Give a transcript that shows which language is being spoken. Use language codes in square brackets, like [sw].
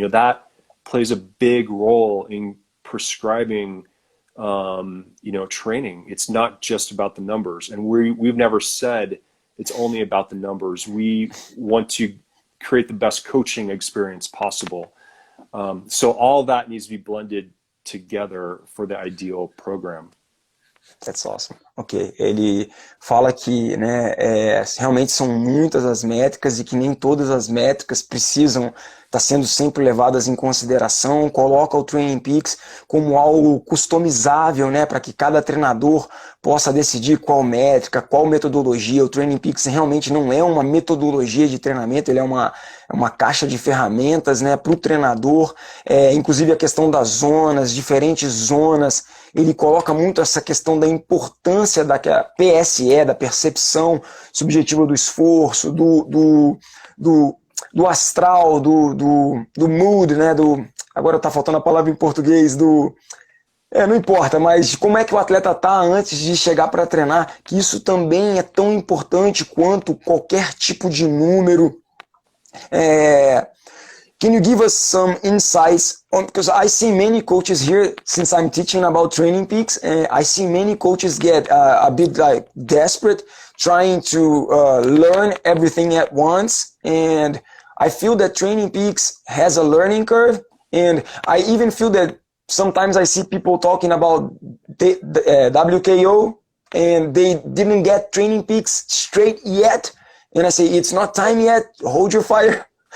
[en] That plays a big role in prescribing, training. It's not just about the numbers. And we've never said it's only about the numbers. We want to create the best coaching experience possible. So all that needs to be blended together for the ideal program. That's awesome. [pt] Ok, ele fala que realmente são muitas as métricas e que nem todas as métricas precisam estar sendo sempre levadas em consideração. Coloca o Trainingpeaks como algo customizável, para que cada treinador possa decidir qual métrica, qual metodologia. O Trainingpeaks realmente não é uma metodologia de treinamento, ele é uma caixa de ferramentas para o treinador. Inclusive a questão das zonas, diferentes zonas. Ele coloca muito essa questão da importância da PSE, da percepção subjetiva do esforço, do astral, do mood, agora está faltando a palavra em português, não importa, mas como é que o atleta está antes de chegar para treinar, que isso também é tão importante quanto qualquer tipo de número. [en] Can you give us some insights on, because I see many coaches here, since I'm teaching about Trainingpeaks, I see many coaches get a bit desperate, trying to learn everything at once, and I feel that Trainingpeaks has a learning curve, and I even feel that sometimes I see people talking about WKO, and they didn't get Trainingpeaks straight yet, and I say, it's not time yet, hold your fire.